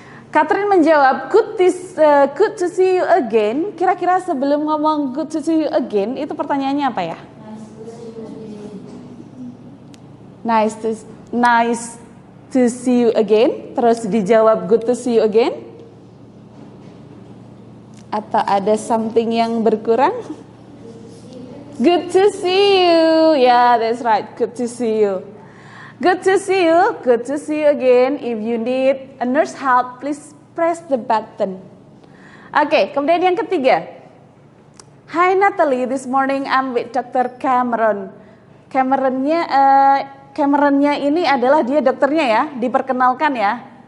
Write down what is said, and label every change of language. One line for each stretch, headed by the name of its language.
English: Catherine
Indonesian: menjawab,
English: good to see you again.
Indonesian: Kira-kira sebelum ngomong
English: good to see you again,
Indonesian: itu pertanyaannya apa ya?
English: Nice to see you again.
Indonesian: Terus dijawab
English: good to see you again.
Indonesian: Atau ada something yang berkurang?
English: Good to see you. Yeah, that's right. Good to see you. Good to see you. Good to see you again. If you need a nurse help, please press the button.
Indonesian: Oke, kemudian yang ketiga.
English: Hi Natalie, this morning I'm with Dr. Cameron.
Indonesian: Cameronnya ini adalah dia dokternya ya, diperkenalkan ya.